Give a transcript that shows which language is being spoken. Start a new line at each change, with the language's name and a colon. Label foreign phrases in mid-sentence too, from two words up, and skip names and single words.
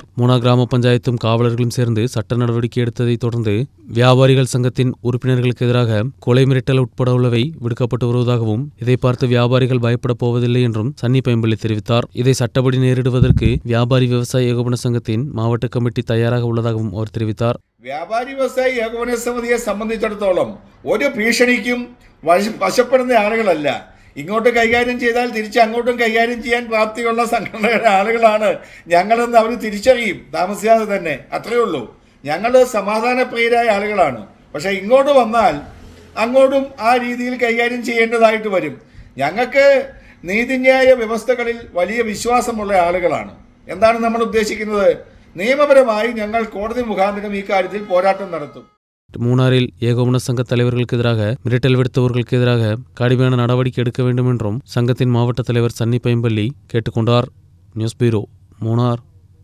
Tamil: மூணார் கிராம பஞ்சாயத்தும் காவலர்களும் சேர்ந்து சட்ட நடவடிக்கை எடுத்ததை தொடர்ந்து வியாபாரிகள் சங்கத்தின் உறுப்பினர்களுக்கு எதிராக கொலை மிரட்டல் உட்பட உள்ளவை விடுக்கப்பட்டு வருவதாகவும் இதை பார்த்து வியாபாரிகள் பயப்பட போவதில்லை என்றும் சன்னி பைம்பள்ளி தெரிவித்தார். இதை சட்டப்படி நேரிடுவதற்கு வியாபாரி விவசாய ஏகோபன சங்கத்தின் மாவட்ட கமிட்டி தயாராக உள்ளதாகவும் அவர் தெரிவித்தார்.
Malayalam: വ്യാപാരി വ്യവസായി ഏകോപന സമിതിയെ സംബന്ധിച്ചിടത്തോളം ഒരു ഭീഷണിക്കും വശപ്പെടുന്ന ആളുകളല്ല. ഇങ്ങോട്ട് കൈകാര്യം ചെയ്താൽ തിരിച്ച് അങ്ങോട്ടും കൈകാര്യം ചെയ്യാൻ പ്രാപ്തിയുള്ള സംഘടനയുടെ ആളുകളാണ് ഞങ്ങളെന്ന് അവർ തിരിച്ചറിയും താമസിയാതെ തന്നെ. അത്രയേ ഉള്ളൂ. ഞങ്ങൾ സമാധാനപ്രിയരായ ആളുകളാണ്. പക്ഷേ ഇങ്ങോട്ട് വന്നാൽ അങ്ങോട്ടും ആ രീതിയിൽ കൈകാര്യം ചെയ്യേണ്ടതായിട്ട് വരും. ഞങ്ങൾക്ക് നീതിന്യായ വ്യവസ്ഥകളിൽ വലിയ വിശ്വാസമുള്ള ആളുകളാണ്. എന്താണ് നമ്മൾ ഉദ്ദേശിക്കുന്നത്? നിയമപരമായി ഞങ്ങൾ കോടതി മുഖാന്തരം ഈ കാര്യത്തിൽ പോരാട്ടം നടത്തും.
Tamil: மூணாறில் ஏகோபன சங்க தலைவர்களுக்கு எதிராக மிரட்டல் விடுத்தவர்களுக்கு எதிராக கடுமையான நடவடிக்கை எடுக்க வேண்டும் என்றும் சங்கத்தின் மாவட்ட தலைவர் சன்னி பைம்பள்ளி கேட்டுக்கொண்டார்.
English: News Bureau,
Tamil: மூணார்.